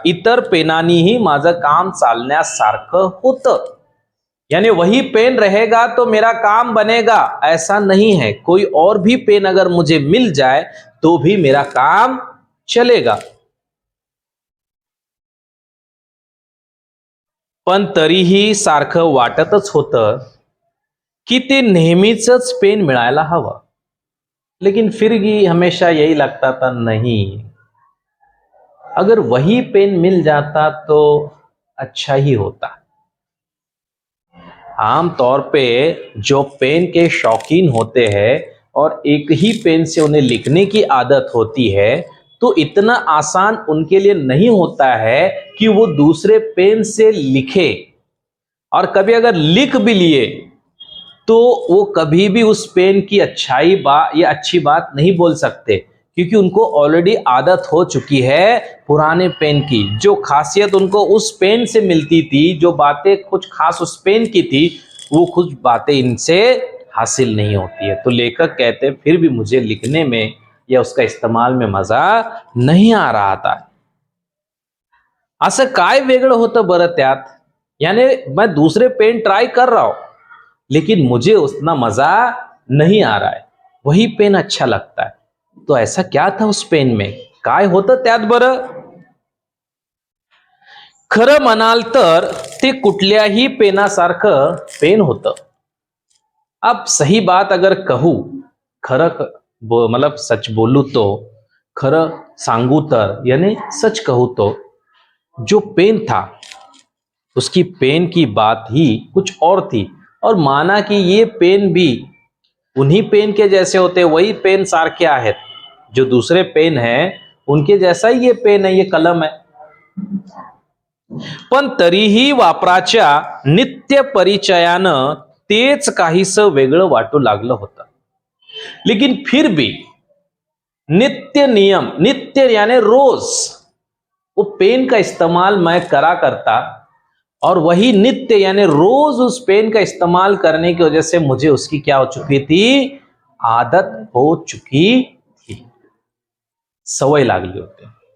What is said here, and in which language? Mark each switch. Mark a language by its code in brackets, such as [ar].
[mr] इतर पेनानीही माझं काम चालण्यासारखं होतं. [hi] यानी वही पेन रहेगा तो मेरा काम बनेगा, ऐसा नहीं है. कोई और भी पेन अगर मुझे मिल जाए तो भी मेरा काम चलेगा. [mr] पण तरीही सारखं वाटतच होतं कि ते नेहमीच पेन मिळायला हवं. [hi] लेकिन फिर भी हमेशा यही लगता था नहीं, अगर वही पेन मिल जाता तो अच्छा ही होता। आमतौर पे जो पेन के शौकीन होते हैं और एक ही पेन से उन्हें लिखने की आदत होती है, तो इतना आसान उनके लिए नहीं होता है कि वो दूसरे पेन से लिखे। और कभी अगर लिख भी लिए तो वो कभी भी उस पेन की अच्छाई बात या अच्छी बात नहीं बोल सकते, क्योंकि उनको ऑलरेडी आदत हो चुकी है पुराने पेन की। जो खासियत उनको उस पेन से मिलती थी, जो बातें कुछ खास उस पेन की थी, वो कुछ बातें इनसे हासिल नहीं होती है। तो लेखक कहते फिर भी मुझे लिखने में या उसका इस्तेमाल में मजा नहीं आ रहा था। [mr] असं काय वेगळं होतं बरं त्यात? [hi] यानी मैं दूसरे पेन ट्राई कर रहा हूं, लेकिन मुझे उतना मजा नहीं आ रहा है, वही पेन अच्छा लगता है। तो ऐसा क्या था उस पेन में? [mr] काय होतं त्यात बरं? खरं म्हणाल तर ते कुठल्याही पेनासारखं पेन होतं। [hi] अब सही बात अगर कहूं, मतलब सच बोलू तो, [mr] खरं सांगू तर [hi] यानी सच कहूं तो, जो पेन था उसकी पेन की बात ही कुछ और थी। और माना कि ये पेन भी उन्हीं पेन के जैसे होते, वही पेन [mr] सारखे आहेत, [hi] जो दूसरे पेन है उनके जैसा ही ये पेन है, ये कलम है। [mr] पण तरीही वापराच्या नित्य परिचयानं तेच काहीसं वेगळं वाटू लागलं होतं। [hi] लेकिन फिर भी नित्य नियम, नित्य यानी रोज, वो पेन का इस्तेमाल मैं करा करता, और वही नित्य यानी रोज उस पेन का इस्तेमाल करने की वजह से मुझे उसकी क्या हो चुकी थी? आदत हो चुकी थी, [mr] सवय लागली होती।